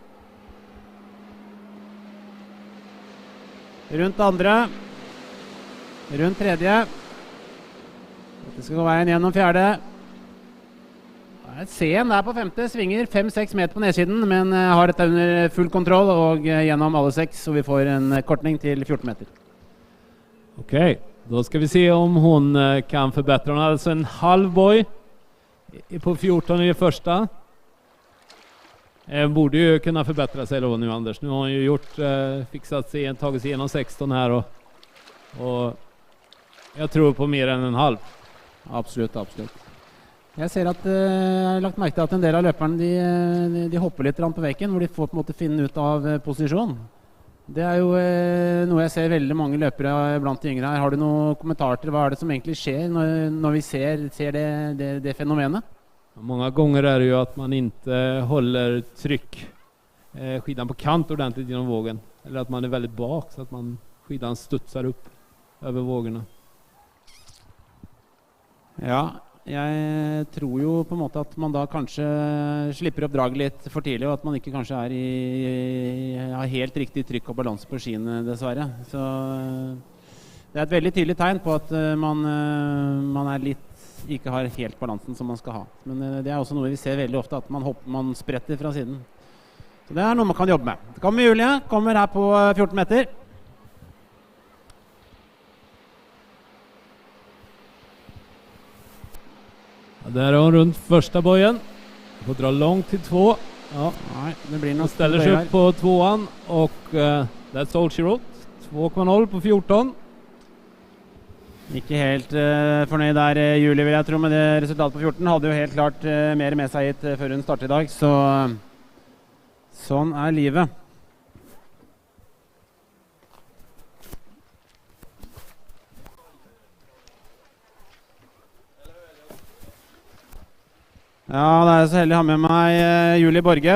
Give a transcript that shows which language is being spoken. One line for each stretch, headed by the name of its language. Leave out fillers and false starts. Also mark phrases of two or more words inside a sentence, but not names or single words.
Norwegian: Rundt andre. Rundt tredje. Dette skal gå veien gjennom fjerde. Sen der på femte, svinger 5-6 meter på nedsiden, men har dette under full kontroll og gjennom alle 6, så vi får en kortning til 14 meter.
Swedish: Okej, då ska vi se om hon kan förbättra. Hon hade alltså en halv boy på 14 i det första. Borde ju kunna förbättra sig då nu, Anders. Nu har hon ju gjort, fixat sig, tagit sig igenom 16 här och jag tror på mer än en halv.
Norwegian: Absolutt, absolutt. Jeg ser at jeg har lagt merke til at en del av løperne de hopper litt på veken, hvor de får på en måte finne ut av posisjon. Det er jo noe jeg ser veldig mange løpere blant de yngre her. Har du noen kommentarer til hva er det som egentlig skjer når vi ser det fenomenet?
Swedish: Många gånger är det ju att man inte håller tryck skidan på kant ordentligt genom vågen. Eller att man är väldigt bak så att skidan studsar upp över vågorna.
Norwegian: Ja, jeg tror jo på en måte at man da kanskje slipper opp draget litt for tidlig, og at man ikke kanskje har helt riktig trykk og balanse på skiene, dessverre. Så det er et veldig tydelig tegn på at man ikke har helt balansen som man skal ha. Men det er også noe vi ser veldig ofte, at man spretter fra siden. Så det er noe man kan jobbe med. Det kommer Julie, kommer her på 14 meter.
Swedish: Där har hon runt första bojen. Får dra långt till 2. Ja, nej, det blir något. Ställer sig upp på 2an och
English: that's all she wrote.
Swedish: 2,0 på 14.
Norwegian: Ikke helt fornøyd der, Julie, vil jeg tro, med det resultatet på 14. Hadde jo helt klart mer med seg hit før hun startet i dag, så sånn er livet. Ja, det er så heldig å ha med meg Julie Borge.